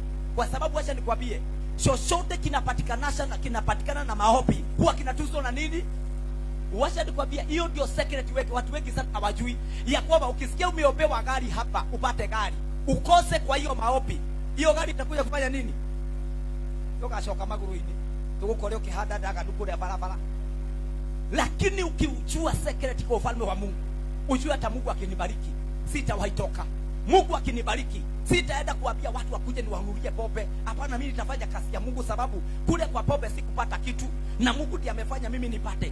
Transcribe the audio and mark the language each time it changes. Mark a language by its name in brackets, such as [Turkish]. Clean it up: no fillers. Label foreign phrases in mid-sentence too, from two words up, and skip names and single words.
[Swahili] Kwa sababu wacha nikwambie, chochote kinapatikana na maombi huwa kinatuzwa na nini? Wacha nikwambia, hiyo ndio secret watu wengi sana hawajui ya kwamba ukisikia umeombewa gari hapa upate gari, ukose kwa hiyo maombi, hiyo gari itakuja kufanya nini? [Kikuyu] Toka shoka maguru-ini tukukore ukihanda daga dukure barabara. [Swahili] Lakini ukiujua secret kwa ufalme wa Mungu, ujue hata Mungu akinibariki sitawahi toka. Mungu akinibariki sitaenda kuambia watu wakuje niwanunulie pombe. Hapana, mimi nitafanya kazi ya Mungu, sababu kule kwa pombe sikupata kitu na Mungu ndiye amefanya mimi nipate.